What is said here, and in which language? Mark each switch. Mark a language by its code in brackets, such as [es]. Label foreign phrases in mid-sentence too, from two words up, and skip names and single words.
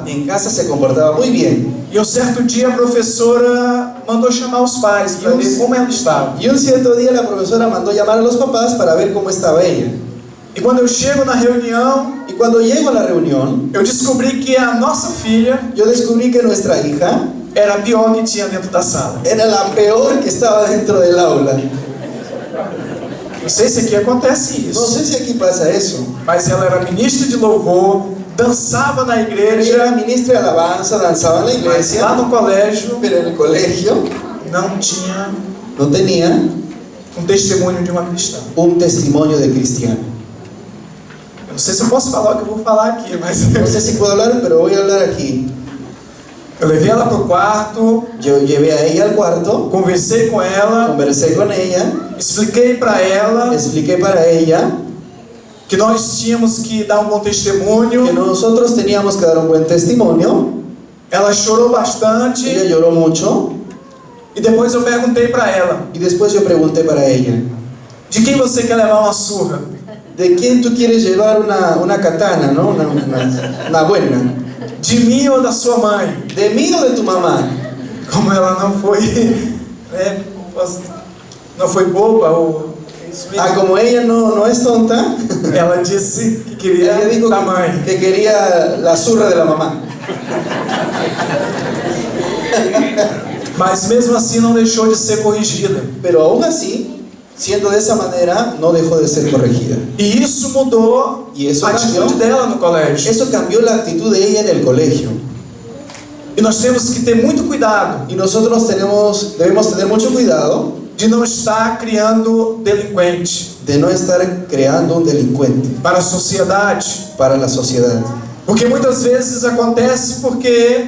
[es] en casa se comportaba muy bien. [pt] E um certo dia a professora mandou chamar os pais para ver como ela estava. [es] Y un cierto día la profesora mandó llamar a los papás para ver cómo estaba ella. [pt] E quando eu chego na reunião, [es] Y cuando llego a la reunión, [pt] eu descobri que a nossa filha [es] yo descubrí que nuestra hija [pt] era a pior que tinha dentro da sala. [es] era la peor que estaba dentro del aula. [pt] Não sei se aqui acontece [es] No [pt] isso, [es] sé si aquí pasa eso. [pt] mas ela era ministra de louvor, dançava na [es] Ella era [pt] igreja, [es] ministra de alabanza, danzaba en la [pt] mas [es] iglesia, [pt] lá no colégio [es] pero en el colegio [pt] não tinha [es] no tenía [pt] um testemunho de uma cristã. [es] un testimonio de cristiano. [pt] Eu não sei se eu posso falar o que eu vou falar aqui, mas [es] No sé si puedo hablar, pero voy a hablar aquí. [pt] eu levei ela para o quarto, [es] Yo llevé a ella al cuarto, [pt] conversei com ela, [es] conversé con ella, [pt] expliquei para ela [es] expliqué para ella [pt] que nós tínhamos que dar um bom testemunho. [es] que nosotros teníamos que dar un buen testimonio. [pt] Ela chorou bastante [es] Ella lloró mucho [pt] e depois eu perguntei para ela: [es] y después yo pregunté para ella, [pt] de quem você quer levar uma surra? [es] ¿de quién tú quieres llevar una katana, no? Una buena? [pt] De mim ou da sua mãe? [es] ¿De mí o de tu mamá? [pt] Como ela não foi, né, não foi boba ou isso mesmo. [es] Ah, como ella no es tonta, [pt] Ela disse que queria [es] ella dijo [pt] da mãe. [es] que quería la zurra de la mamá. [pt] Mas mesmo assim não deixou de ser corrigida. [es] Pero aún así, siendo de esa manera, no dejó de ser corregida. [pt] E isso mudou E isso a atitude cambiou. dela no colégio. [es] Eso cambió la actitud de ella en el colegio. [pt] E nós temos que ter muito cuidado [es] Y nosotros debemos tener mucho cuidado [pt] de não estar criando delinquente [es] de no estar creando un delincuente [pt] para a sociedade. [es] para la sociedad. [pt] Porque muitas vezes acontece porque